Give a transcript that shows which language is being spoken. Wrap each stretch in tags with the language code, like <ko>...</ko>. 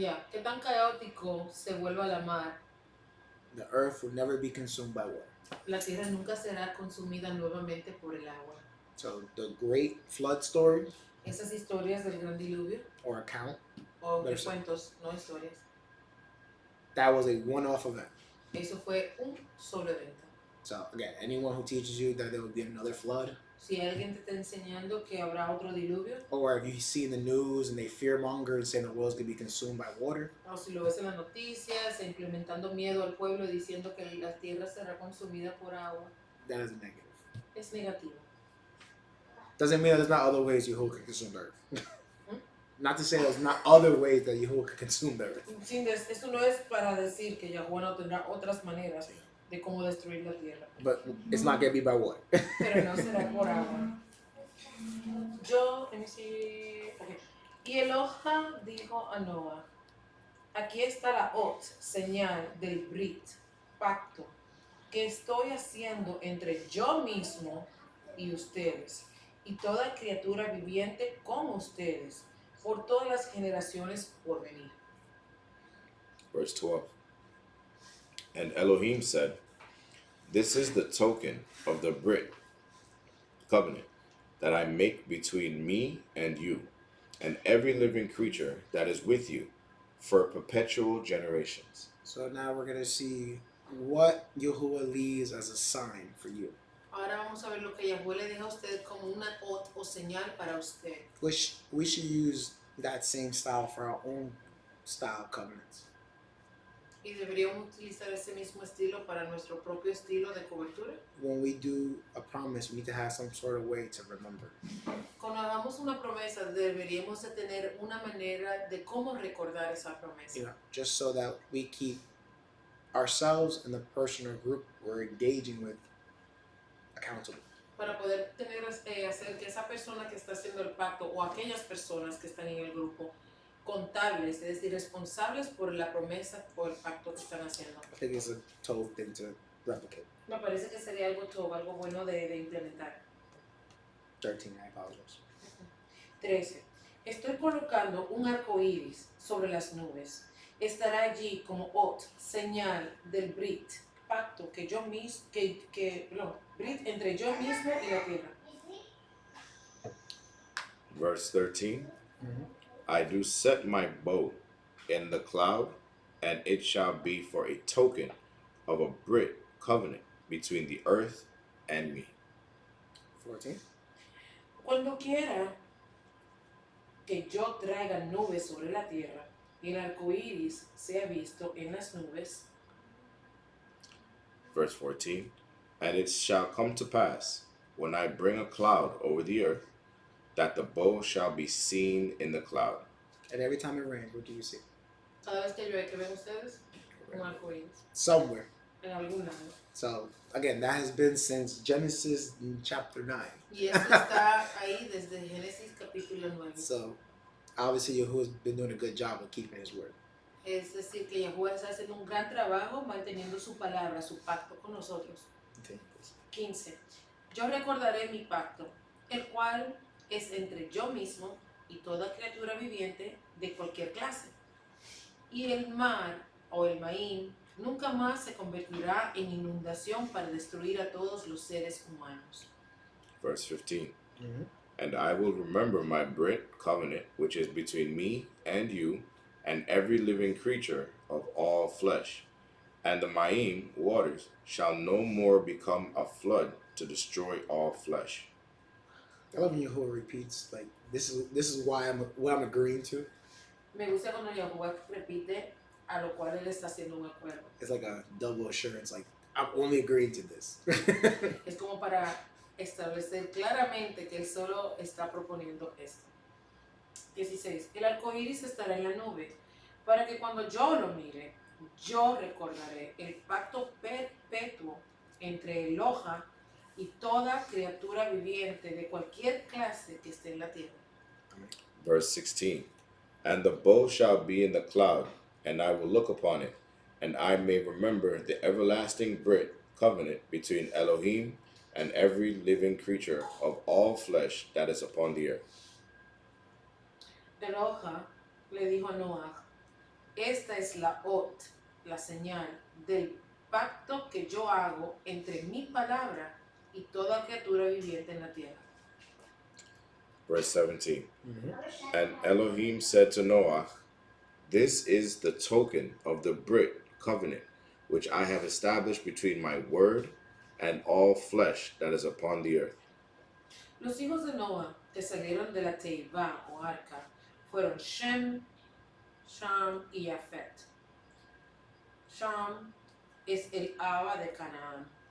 <es>Qué tan caótico se vuelva la mar,</es> <en>the earth will never be consumed by water.</en> <es>la tierra nunca será consumida nuevamente por el agua.</es> <en>So, the great flood story</en> <es>Esas historias del gran diluvio,</es> <en>or account,</en> <es>o de Verso. cuentos, no historias,</es> <en>that was a one-off event.</en> <es>eso fue un solo evento.</es> <en>So, again, anyone who teaches you that there will be another flood,</en> <es>Si alguien te está enseñando que habrá otro diluvio,</es> <en>or if you see in the news and they fearmonger and say the world's going to be consumed by water,</en> <es>o si lo ves en las noticias, implementando miedo al pueblo diciendo que la tierra será consumida por agua,</es> <en>that is negative.</en> <es>es negativo.</es> <en>Doesn't mean there's not other ways Yahuwah can consume the earth. Not to say there's not other ways that Yahuwah can consume the earth.</en> <es>Esto no es para decir que Yahuwah no tendrá otras maneras de cómo destruir la tierra,</es> <en>But it's not going to be by water.</en> <es>pero no será por agua.</es> <en>Let me see, okay.</en> <es>Y Eloha dijo a Noah, aquí está la ot, señal del Brit, pacto, que estoy haciendo entre yo mismo y ustedes, y toda criatura viviente con ustedes, por todas las generaciones por venir.</es> <en>Verse 12. And Elohim said, This is the token of the Brit covenant that I make between me and you, and every living creature that is with you, for perpetual generations. So now we're going to see what Yahuwah leaves as a sign for you.</en> <es>Ahora vamos a ver lo que Yahuwah le deja a usted como una ot o señal para usted.</es> <en>Which we should use that same style for our own style covenants.</en> <es>Y deberíamos utilizar ese mismo estilo para nuestro propio estilo de cobertura.</es> <en>When we do a promise, we need to have some sort of way to remember.</en> <es>Cuando hagamos una promesa, deberíamos de tener una manera de cómo recordar esa promesa.</es> <en>You know, just so that we keep ourselves and the person or group we're engaging with accountable.</en> <es>Para poder hacer que esa persona que está haciendo el pacto o aquellas personas que están en el grupo contables, es decir, responsables por la promesa o el pacto que están haciendo.</es> <en>I think it's a total thing to replicate.</en> <es>Me parece que sería algo bueno de implementar.</es> <en>13, I apologize. 13.</en> <es>Estoy colocando un arco iris sobre las nubes. Estará allí como ot, señal del Brit, pacto que yo mismo, Brit entre yo mismo y la tierra.</es> <en>Verse 13. I do set my bow in the cloud, and it shall be for a token of a Brit covenant between the earth and me. 14.</en> <es>Cuando quiera que yo traiga nubes sobre la tierra y el arco iris sea visto en las nubes,</es> <en>Verse 14. And it shall come to pass, when I bring a cloud over the earth, that the bow shall be seen in the cloud. And every time it rains, what do you see?</en> <es>cada vez que llueve, que ven ustedes, un arco iris</es> <en>Somewhere.</en> <es>en algún lado.</es> <en>So, again, that has been since Genesis chapter 9.</en> <es>Y eso está ahí desde Génesis capítulo 9.</es> <en>So, obviously, Yahuwah's been doing a good job of keeping his word.</en> <es>Es decir, que Yahuwah está haciendo un gran trabajo manteniendo su palabra, su pacto con nosotros.</es> <en>Okay. 15.</en> <es>Yo recordaré mi pacto, el cual es entre yo mismo y toda criatura viviente de cualquier clase. Y el mar o el Maim nunca más se convertirá en inundación para destruir a todos los seres humanos.</es> <en>Verse 15. Mm-hmm. And I will remember my Brit covenant, which is between me and you and every living creature of all flesh. And the Maim waters shall no more become a flood to destroy all flesh. I love when Yahuwah repeats like this is why what I'm agreeing to.</en> <es>Me gusta cuando Yahuwah repite a lo cual él está haciendo un acuerdo.</es> <en>It's like a double assurance. Like I'm only agreeing to this.</en> <es>Es como para establecer claramente que él solo está proponiendo esto. 16. El arco iris estará en la nube, para que cuando yo lo mire, yo recordaré el pacto perpetuo entre Eloha y toda criatura viviente de cualquier clase que esté en la tierra.</es> <en>Verse 16. And the bow shall be in the cloud, and I will look upon it, and I may remember the everlasting Brit covenant between Elohim and every living creature of all flesh that is upon the earth.</en> <es>Eloha le dijo a Noah, esta es la ot, la señal del pacto que yo hago entre mi palabra y toda criatura viviente en la tierra.</es> <en>Verse 17. Mm-hmm. And Elohim said to Noah, this is the token of the Brit covenant, which I have established between my word and all flesh that is upon the earth.</en> <es>Los hijos de Noah que salieron de la Teivá o arca fueron Shem, Sham y Yafet. Sham es el Abba de Canaán.</es>